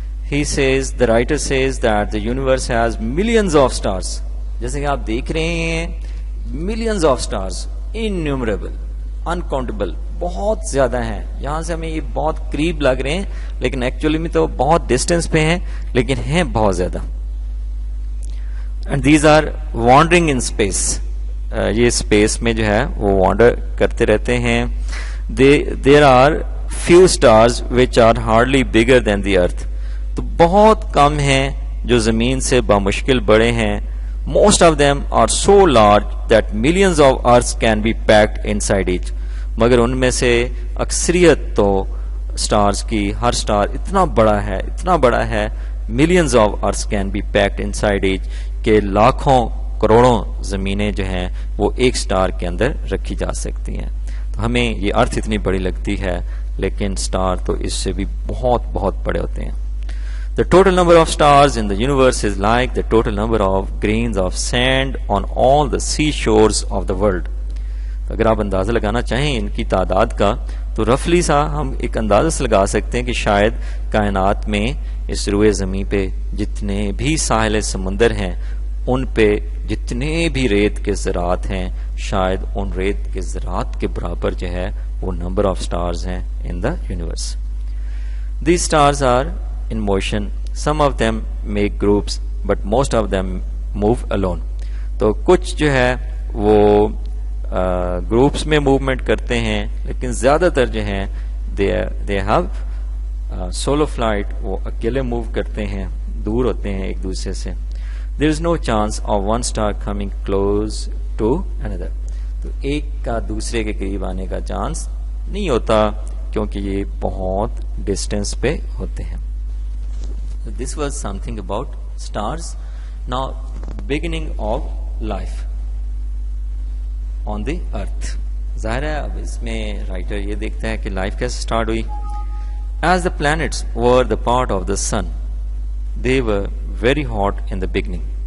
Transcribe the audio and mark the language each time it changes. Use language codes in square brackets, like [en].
[en] He says, the writer says that the universe has millions of stars. [ur] جیسے کہ آپ دیکھ رہے ہیں [en] millions of stars, innumerable, uncountable, [ur] بہت زیادہ ہیں. یہاں سے ہمیں یہ بہت قریب لگ رہے ہیں لیکن ایکچولی میں تو بہت ڈسٹینس پہ ہیں لیکن ہیں بہت زیادہ. [en] And these are wandering in space. [ur] یہ اسپیس میں جو ہے وہ وانڈر کرتے رہتے ہیں. [en] There are few stars which are hardly bigger than the earth. [ur] تو بہت کم ہیں جو زمین سے بامشکل بڑے ہیں. [en] Most of them are so large that millions of earths can be packed inside each. [ur] مگر ان میں سے اکثریت تو stars کی ہر star اتنا بڑا ہے [en] millions of earths can be packed inside each [ur] کہ لاکھوں کروڑوں زمینیں جو ہیں وہ ایک star کے اندر رکھی جا سکتی ہیں. تو ہمیں یہ ارتھ اتنی بڑی لگتی ہے لیکن star تو اس سے بھی بہت بڑے ہوتے ہیں. [en] The total number of stars in the universe is like the total number of grains of sand on all the seashores of the world. [ur] اگر آپ اندازہ لگانا چاہیں ان کی تعداد کا تو رفلی سا ہم ایک اندازہ سے لگا سکتے ہیں کہ شاید کائنات میں اس روئے زمین پہ جتنے بھی ساحل سمندر ہیں ان پہ جتنے بھی ریت کے ذرات ہیں شاید ان ریت کے ذرات کے برابر جو ہے وہ نمبر آف سٹارز ہیں [en] In the universe. These stars are in motion. Some of them make groups but most of them move alone. [ur] تو کچھ جو ہے وہ گروپس میں موومنٹ کرتے ہیں لیکن زیادہ تر جو ہیں [en] they have solo flight. [ur] وہ اکیلے موو کرتے ہیں, دور ہوتے ہیں ایک دوسرے سے. [en] There is no chance of one star coming close to another. [ur] تو ایک کا دوسرے کے قریب آنے کا چانس نہیں ہوتا کیونکہ یہ بہت ڈسٹینس پہ ہوتے ہیں. [en] This was something about stars. Now, beginning of life on the earth. [ur] ظاہر ہے اب اس میں رائٹر یہ دیکھتا ہے کہ لائف کیسے سٹارٹ ہوئی. [en] As the planets were the part of the sun, they were very hot in the beginning.